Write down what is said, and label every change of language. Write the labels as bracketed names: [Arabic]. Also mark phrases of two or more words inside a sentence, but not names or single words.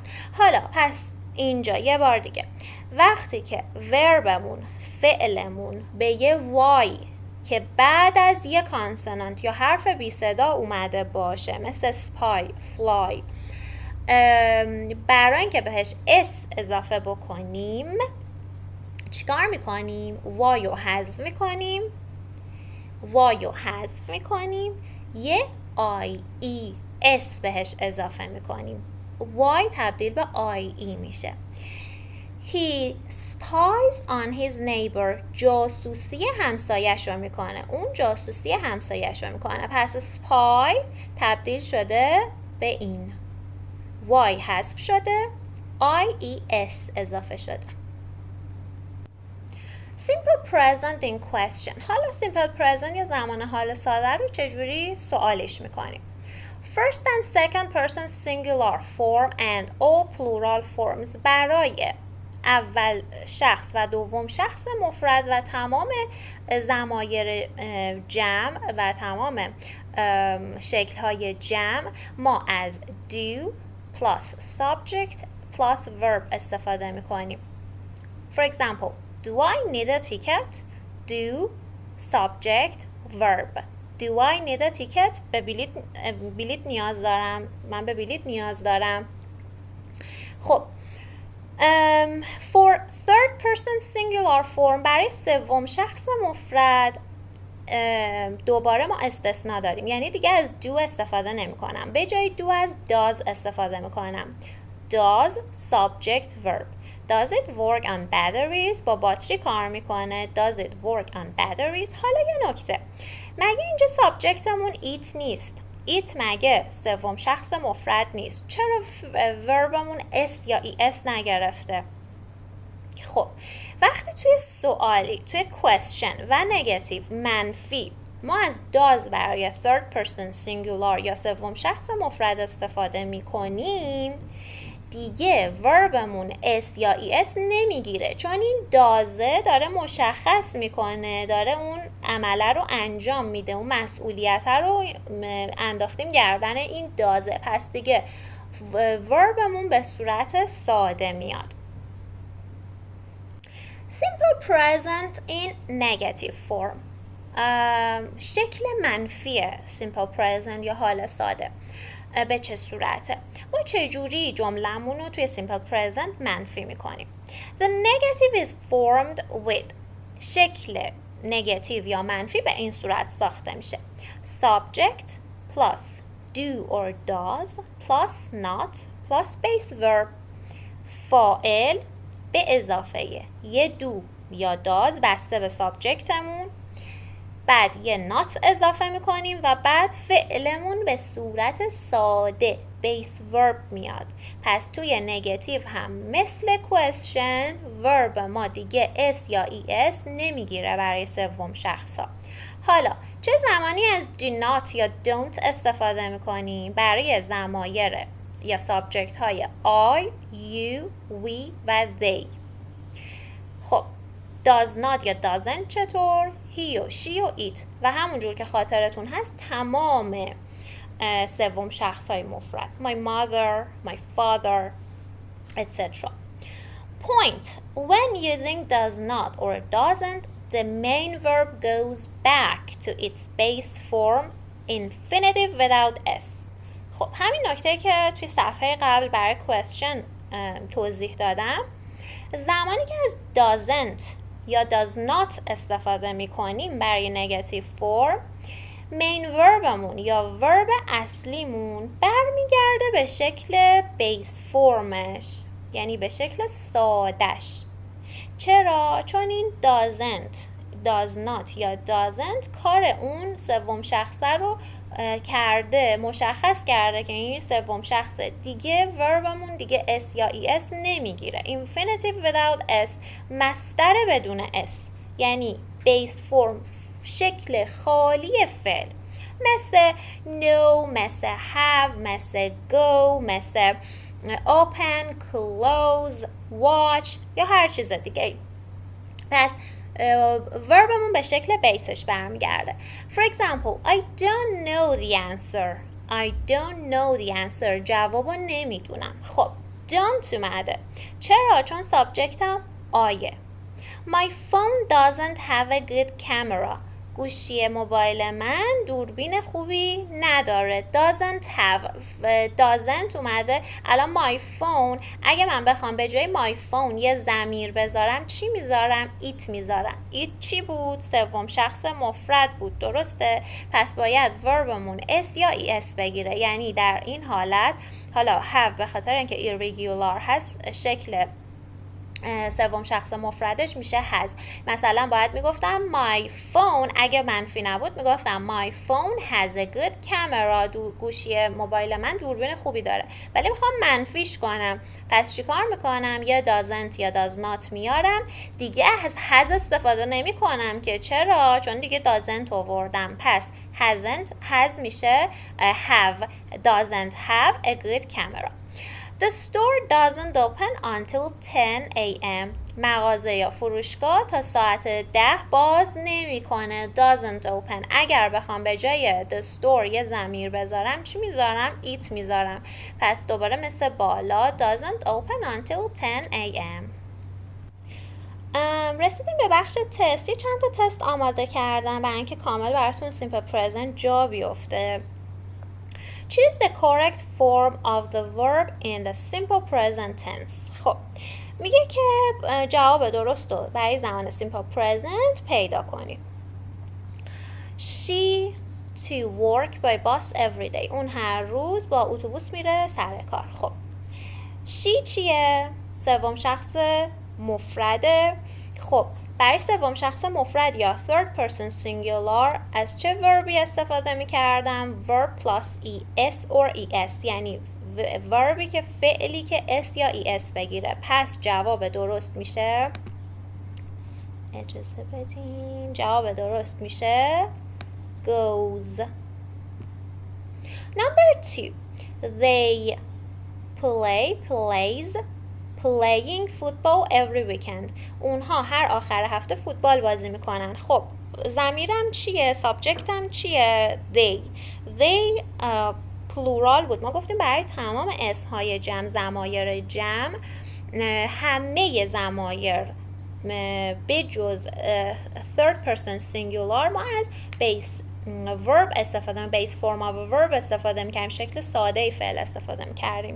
[Persian] حالا پس اینجا یه بار دیگه، وقتی که وربمون، فعلمون به یه وای که بعد از یه کانسونانت یا حرف بی صدا اومده باشه، مثل سپای، فلای، برای اینکه بهش اس اضافه بکنیم چیکار میکنیم؟ وایو حذف میکنیم، وایو حذف میکنیم، یه [English] IES [Persian] بهش اضافه میکنیم، وای تبدیل به آی ای میشه. [English] He spies on his neighbor. [Persian] جاسوسی همسایش رو میکنه، اون جاسوسی همسایش رو میکنه. پس spy تبدیل شده به این، وای حذف شده، IES اضافه شده. [English] Simple present in question. [Persian] حالا [English] simple present [Persian] یا زمان حال ساده رو چجوری سوالش میکنیم؟ [English] First and second person singular form and all plural forms. [Persian] برای اول شخص و دوم شخص مفرد و تمام ضمایر جمع و تمام شکل‌های جمع ما از [English] do plus subject plus verb [Persian] استفاده می‌کنیم. [English] For example, do I need a ticket? Do subject verb. Do I need a ticket? [Persian] به بلیط نیاز دارم. من به بلیط نیاز دارم. خب [English] for third person singular form [Persian] برای سوم شخص مفرد دوباره ما استثناء داریم، یعنی دیگه از do استفاده نمی کنم، به جای do از does استفاده می کنم. [English] Does subject verb. Does it work on batteries؟ [Persian] با باتری کار میکنه. [English] Does it work on batteries؟ [Persian] حالا یه نکته، مگه اینجا سابجکتمون it نیست؟ it مگه سوم شخص مفرد نیست؟ چرا وربمون s یا es نگرفته؟ خب وقتی توی سوالی، توی question و نگاتیو منفی ما از does برای [English] third person singular [Persian] یا سوم شخص مفرد استفاده میکنیم، دیگه وربمون اس یا ای اس نمیگیره، چون این دازه داره مشخص میکنه، داره اون عمله رو انجام میده، اون مسئولیت رو انداختیم گردن این دازه، پس دیگه وربمون به صورت ساده میاد. [English] Simple present in negative form. [Persian] شکل منفی [English] simple present [Persian] یا حال ساده به چه صورته؟ ما چجوری جملمون رو توی [English] simple present [Persian] منفی میکنیم؟ [English] The negative is formed with. [Persian] شکل نگاتیو یا منفی به این صورت ساخته میشه. [English] Subject plus do or does plus not plus base verb. [Persian] فاعل به اضافه یه دو یا داز بسته به سابجکتمون، بعد یه not اضافه میکنیم و بعد فعلمون به صورت ساده [English] base verb [Persian] میاد. پس توی نگاتیو هم مثل question ورب ما دیگه اس یا ای اس نمیگیره برای سوم شخصا. حالا چه زمانی از [English] do not [Persian] یا don't استفاده میکنیم؟ برای ضمایر یا سابجکت های I, you, we و they. خب [English] does not [Persian] یا doesn't چطور؟ he و she و it و همونجور که خاطرتون هست تمام سوم شخص های مفرد [English] my mother, my father, etc. Point. When using does not or doesn't, the main verb goes back to its base form infinitive without s. [Persian] خب همین نکته که توی صفحه قبل برای question توضیح دادم، زمانی که از doesn't یا [English] does not [Persian] استفاده می کنیم برای [English] negative form, [Persian] مین وربمون یا ورب اصلیمون برمیگرده به شکل بیس فرمش، یعنی به شکل سادش. چرا؟ چون این doesn't، [English] does not [Persian] یا doesn't کار اون سوم شخصه رو کرده، مشخص کرده که این سوم شخص دیگه وربمون دیگه اس یا ای اس نمیگیره. [English] infinitive without s، [Persian] مصدر بدون s، یعنی [English] base form [Persian] شکل خالی فعل، مثل know، مثل have، مثل go، مثل open، close، watch یا هر چیز دیگه. پس وربمون به شکل بیسش برمیگرده. [English] For example, I don't know the answer. I don't know the answer. [Persian] جوابو نمیدونم. خب don't اومده. چرا؟ چون سابجکتم آیه. [English] My phone doesn't have a good camera. [Persian] گوشی موبایل من دوربین خوبی نداره. [English] doesn't have، doesn't [Persian] اومده. الان [English] my phone، [Persian] اگه من بخوام به جای my phone یه ضمیر بذارم چی میذارم؟ it میذارم. it چی بود؟ سوم شخص مفرد بود، درسته؟ پس باید وربمون s یا es بگیره، یعنی در این حالت حالا have به خاطر اینکه irregular هست شکل سوم شخص مفردش میشه has. مثلا باید میگفتم my phone، اگه منفی نبود میگفتم [English] my phone has a good camera. [Persian] گوشی موبایل من دوربین خوبی داره، ولی میخوام منفیش کنم، پس چیکار میکنم؟ یه doesn't یا [English] does not [Persian] میارم، دیگه از has استفاده نمی کنم که چرا؟ چون دیگه doesn't آوردم. پس has میشه have. [English] doesn't have a good camera. The store doesn't open until 10 a.m. [Persian] مغازه یا فروشگاه تا ساعت 10 باز نمیکنه. [English] doesn't open. [Persian] اگر بخوام به جای [English] the store [Persian] یه ضمیر بذارم چی میذارم؟ it میذارم. پس دوباره مثل بالا [English] doesn't open until 10 a.m. [Persian] رسیدیم به بخش تست. چند تا تست آماده کردم برای اینکه کامل براتون [English] simple present [Persian] جا بیفته. [English] Choose the correct form of the verb in the simple present tense. [Persian] خب میگه که جواب درست رو برای زمان [English] simple present [Persian] پیدا کنید. [English] She to work by bus every day. [Persian] اون هر روز با اتوبوس میره سر کار. خب she چیه؟ سوم شخص مفرده. خب برای سوم شخص مفرد یا [English] third person singular [Persian] از چه وربی استفاده می کردم؟ [English] verb plus es or es، [Persian] یعنی وربی که فعلی که s یا es بگیره. پس جواب درست میشه، اجازه بدین، جواب درست میشه goes. [English] Number 2. They plays playing football every weekend. [Persian] اونها هر آخر هفته فوتبال بازی میکنن. خب ضمیرم چیه؟ سابجکتم چیه؟ they پلورال بود. ما گفتیم برای تمام اسمهای جمع، ضمایر جمع، همه ضمایر به جز [English] third person singular [Persian] ما از [English] base verb [Persian] استفاده [English] base form of verb [Persian] استفاده میکنیم، شکل ساده فعل استفاده میکردیم.